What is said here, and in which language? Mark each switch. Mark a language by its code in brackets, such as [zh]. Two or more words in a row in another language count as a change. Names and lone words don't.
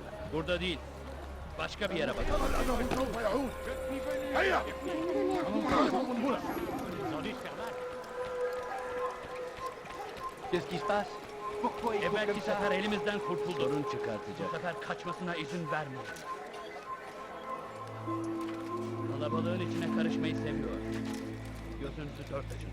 [tr] Burada değil. Başka bir yere bakalım. [fr] Qu'est-ce qui se passe? Pourquoi il court [tr] Belki [fr] comme ça? [tr] sefer elimizden kurtuldu. Sorun çıkartacak. Bu sefer kaçmasına izin vermeyin. Kalabalığın içine karışmayı seviyor. Gözünüzü dört açın.